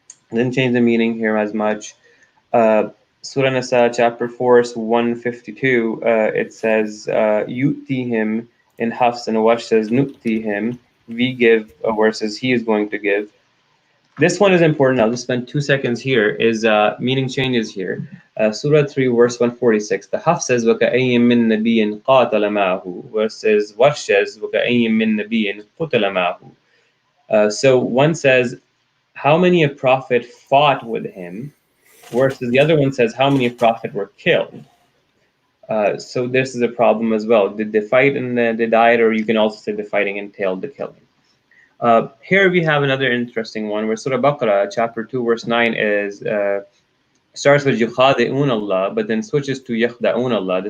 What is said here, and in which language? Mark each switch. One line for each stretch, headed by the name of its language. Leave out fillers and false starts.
English: Didn't change the meaning here as much. Surah Nisa chapter 4 verse 152, it says yutihim in Hafs, and Warsh says nutihim, we give, versus he is going to give. This one is important. I'll just spend 2 seconds here. Is meaning changes here. Surah 3 verse 146. The Hafs says
Arabic: وَكَأَيٍّ مِّن نَبِيٍّ قَاتَلَ مَعَهُ,
English: versus Warsh says
Arabic: وَكَأَيٍّ مِّن نَبِيٍّ قُتِلَ مَعَهُ.
English: So one says how many a prophet fought with him, versus the other one says how many a prophet were killed. So this is a problem as well. Did they fight and they died, or you can also say the fighting entailed the killing. Here we have another interesting one where Surah Baqarah chapter 2 verse 9 is starts with yukhadi'un Allah, but then switches to yakhda'un Allah.